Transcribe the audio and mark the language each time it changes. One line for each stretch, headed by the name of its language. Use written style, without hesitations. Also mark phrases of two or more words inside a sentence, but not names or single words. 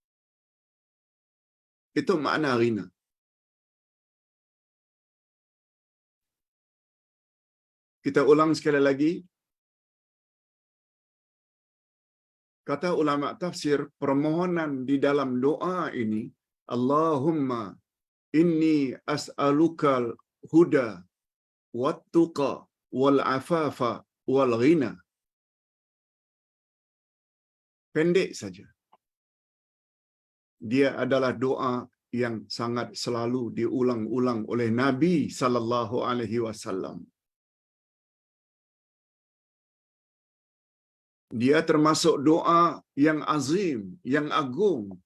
Indonesian: Itu makna ghina. Kita ulang sekali lagi. Kata ulama tafsir, permohonan di dalam doa ini,
Arabic: اللهم إني أسألك الهدى والتقى والعفاف والغنى.
Indonesian: Pendek saja. Dia adalah doa yang sangat selalu diulang-ulang oleh Nabi
Arabic: صلى الله عليه وسلم.
Indonesian: Dia termasuk doa yang azim, yang agung.